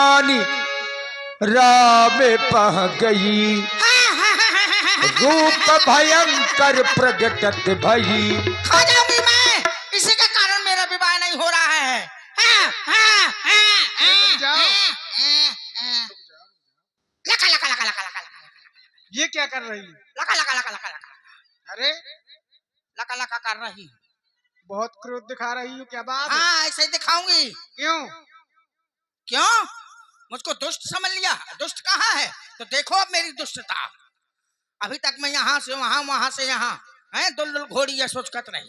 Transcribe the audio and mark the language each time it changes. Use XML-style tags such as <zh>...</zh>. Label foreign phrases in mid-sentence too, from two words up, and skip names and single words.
<hi>रानी राह में पह गई, रूप भयंकर प्रगटत भई। खा जाऊंगी मैं, इसी के कारण मेरा विवाह नहीं हो रहा है। लका लका लका लका लका लका। ये क्या कर रही है? लका लका लका लका लका। अरे लका लका कर रही। बहुत क्रोध दिखा रही हो, क्या बात है? हाँ ऐसे ही दिखाऊंगी। क्यों? क्यों? मुझको दुष्ट समझ लिया? दुष्ट कहाँ है? तो देखो अब मेरी दुष्टता। अभी तक मैं यहाँ से वहाँ, वहाँ से यहाँ, हैं दुलदुल घोड़ी या सोचकत रही।</hi>